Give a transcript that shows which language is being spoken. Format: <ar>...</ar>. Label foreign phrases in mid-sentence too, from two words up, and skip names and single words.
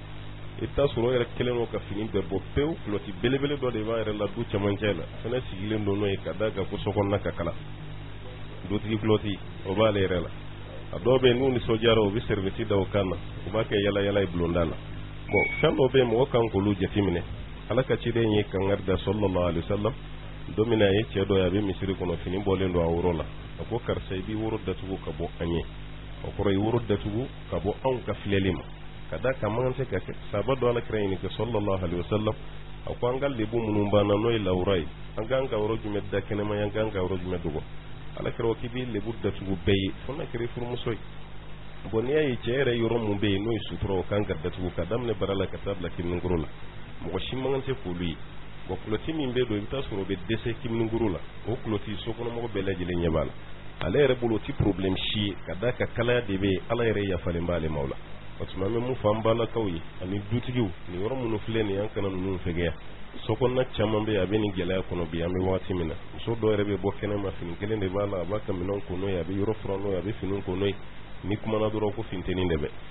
<bm>i bɛ taa sɔrɔ o yɛrɛ kelen don ka fini bɛɛ bɔ pewu kulɔti belebele dɔ de b'a yɛrɛ la du cɛmancɛ la fɛnɛ sigilen don n'o ye ka d'a kan ko sokɔnɔna ka kala dutigi kulɔti o b'ale yɛrɛ la a dɔw bɛ yen n'u nisɔndiyara u bɛ serviette da o kan na u b'a kɛ yala yala ye bulonda la bon fɛn dɔw bɛ yen mɔgɔ kan k'olu jateminɛ ala ka ciden ye kangari da</bm> <ar>صلى الله عليه وسلم</ar> <bm>don min a ye cɛ dɔ ye a bɛ misiri kɔnɔ fini bɔlen don a woro la a ko karisa i b'i woro datugu ka bɔ an ye o kɔrɔ i woro datugu ka bɔ anw ka filɛli ma ka d'a kan man tɛ ka kɛ sahaba dɔ alakira ɲini kɛ</bm> <ar>صلى الله عليه وسلم</ar> <bm>a ko an ka lebu minnu banna n'o ye lawura ye an k'an ka yɔrɔ jumɛn da kɛnɛma ye an k'an ka yɔrɔ jumɛn dogo alakira ko k'i b'i lebu datugu bɛɛ ye fo n'a kɛra i furumuso ye bon n'i y'a ye cɛ yɛrɛ yɔrɔ mun bɛ yen n'o ye sutura o kan ka datugu ka daminɛ bara la ka taa bila kininkuru la mɔgɔ si man tɛ k'olu ye bon kulɔti min bɛ don i bɛ taa sɔrɔ o bɛ dɛsɛ kininkuru la o kulɔti sokɔnɔmɔgɔ bɛɛ lajɛlen ɲɛ b'a la ale yɛrɛ bolo o ti problème si ye ka d'a kan kalaya de bɛ yen ala yɛrɛ yafalen b'ale ma o la o tuma an bɛ mun fɔ an balakaw ye ani dutigiw nin yɔrɔ minnu filɛ nin ye an kana ninnu fɛgɛya sokɔnɔna caman bɛ yen a bɛ nin gɛlɛya kɔnɔ bi an bɛ waati min na muso dɔw yɛrɛ bɛ bɔ kɛnɛma fini kelen de b'a la a b'a ka minɛnw ko n'o ye a bɛ yɔrɔ furan n'o ye a bɛ finiw ko n'o ye ni kumana dɔrɔn ko finteni de bɛ</bm>